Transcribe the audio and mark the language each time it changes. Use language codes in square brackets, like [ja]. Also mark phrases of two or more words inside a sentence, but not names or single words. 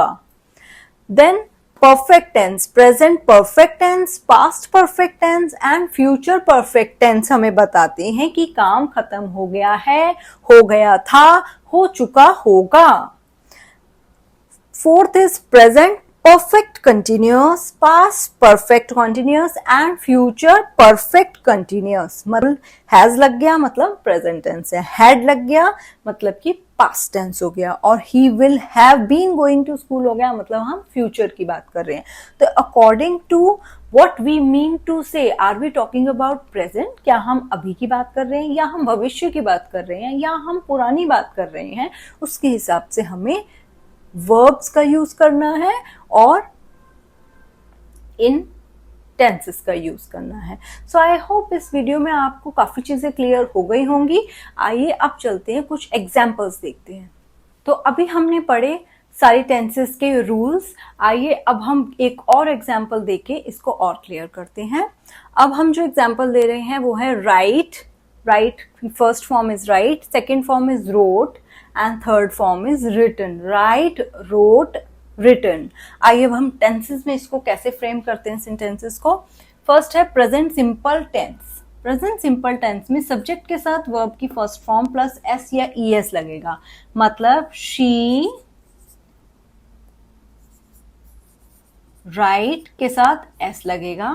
[en] Then perfect tense, present perfect tense, past perfect tense and future perfect tense [hi] हमें बताते हैं कि काम खत्म हो गया है, हो गया था, हो चुका होगा. [en] Fourth is present perfect continuous, past perfect continuous and future perfect continuous. [hi] मतलब has लग गया मतलब [en] present tense [hi] है, had लग गया मतलब कि [en] past tense [hi] हो गया, और [en] he will have been going to school [hi] हो गया मतलब हम future की बात कर रहे हैं. [en] तो according to what we mean to say, are we talking about present? [hi] क्या हम अभी की बात कर रहे हैं या हम भविष्य की बात कर रहे हैं या हम पुरानी बात कर रहे हैं, उसके हिसाब से हमें वर्ब्स का यूज करना है और इन टेंसेस का यूज करना है. [en] so I hope [hi] इस वीडियो में आपको काफी चीजें क्लियर हो गई होंगी. आइए अब चलते हैं, कुछ एग्जांपल्स देखते हैं. तो अभी हमने पढ़े सारी टेंसेस के रूल्स. आइए अब हम एक और एग्जांपल देके इसको और क्लियर करते हैं. अब हम जो एग्जांपल दे रहे हैं वो है राइट. [en] write first form is write, second form is wrote and third form is written. Write, wrote, written. [hi] आइए अब हम टेंसेस में इसको कैसे फ्रेम करते हैं सेंटेंसेस को. फर्स्ट है [en] present simple tense. present simple tense [hi] में सब्जेक्ट के साथ वर्ब की [en] first form plus s [hi] या ईएस लगेगा. मतलब [en] she write [hi] के साथ एस लगेगा.